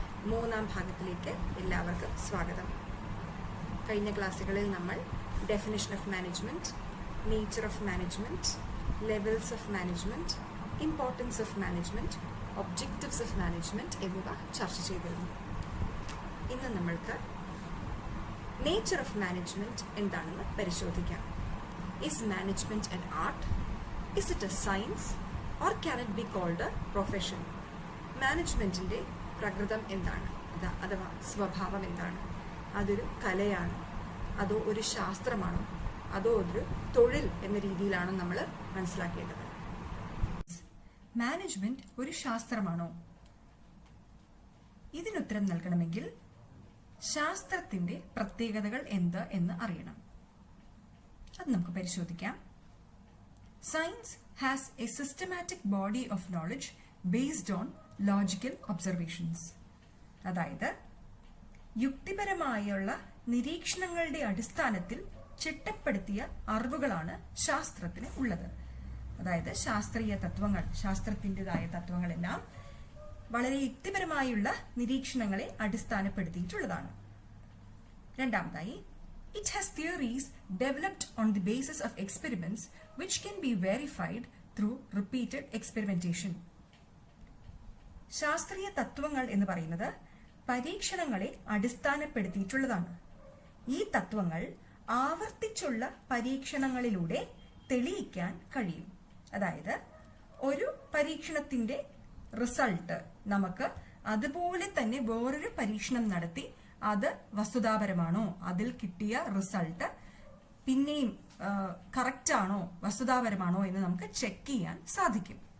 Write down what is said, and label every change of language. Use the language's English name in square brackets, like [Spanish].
[Malayalam] മൂന്നാം ഭാഗത്തിലേക്ക് എല്ലാവർക്കും സ്വാഗതം. കഴിഞ്ഞ ക്ലാസ്സുകളിൽ നമ്മൾ definition of management, nature of management, levels of management, importance of management, objectives of management എന്നിവ ചർച്ച ചെയ്തിരുന്നു. ഇന്ന് നമ്മൾക്ക് നേച്ചർ ഓഫ് മാനേജ്മെന്റ് എന്താണെന്ന് പരിശോധിക്കാം. [English] Is management an art? Is it a science? Or can it be called a profession? [Malayalam] മാനേജ്മെന്റിന്റെ പ്രകൃതം എന്താണ്, അഥവാ സ്വഭാവം എന്താണ്? അതൊരു കലയാണോ, അതോ ഒരു ശാസ്ത്രമാണോ, അതോ ഒരു തൊഴിൽ എന്ന രീതിയിലാണോ നമ്മൾ മനസ്സിലാക്കേണ്ടത്? മാനേജ്മെന്റ് ഒരു ശാസ്ത്രമാണോ? ഇതിനുത്തരം നൽകണമെങ്കിൽ ശാസ്ത്രത്തിന്റെ പ്രത്യേകതകൾ എന്ത് എന്ന് അറിയണം. അത് നമുക്ക് പരിശോധിക്കാം. [English] Science has a systematic body of knowledge based on logical observations. [Malayalam] അതായത് യുക്തിപരമായുള്ള നിരീക്ഷണങ്ങളുടെ അടിസ്ഥാനത്തിൽ ചിട്ടപ്പെടുത്തിയ അറിവുകളാണ് ശാസ്ത്രത്തിന് ഉള്ളത്. അതായത് ശാസ്ത്രീയ തത്വങ്ങൾ, ശാസ്ത്രത്തിൻ്റെതായ തത്വങ്ങളെല്ലാം വളരെ യുക്തിപരമായുള്ള നിരീക്ഷണങ്ങളെ അടിസ്ഥാനപ്പെടുത്തിയിട്ടുള്ളതാണ്. രണ്ടാമതായി, [English] it has theories developed on the basis of experiments which can be verified through repeated experimentation. [Malayalam] ശാസ്ത്രീയ തത്വങ്ങൾ എന്ന് പറയുന്നത് പരീക്ഷണങ്ങളെ അടിസ്ഥാനപ്പെടുത്തിയിട്ടുള്ളതാണ്. ഈ തത്വങ്ങൾ ആവർത്തിച്ചുള്ള പരീക്ഷണങ്ങളിലൂടെ തെളിയിക്കാൻ കഴിയും. അതായത് ഒരു പരീക്ഷണത്തിന്റെ റിസൾട്ട് നമുക്ക് അതുപോലെ തന്നെ വേറൊരു പരീക്ഷണം നടത്തി അത് വസ്തുതാപരമാണോ, അതിൽ കിട്ടിയ റിസൾട്ട് പിന്നെയും കറക്റ്റ് ആണോ, വസ്തുതാപരമാണോ എന്ന് നമുക്ക് ചെക്ക് ചെയ്യാൻ സാധിക്കും.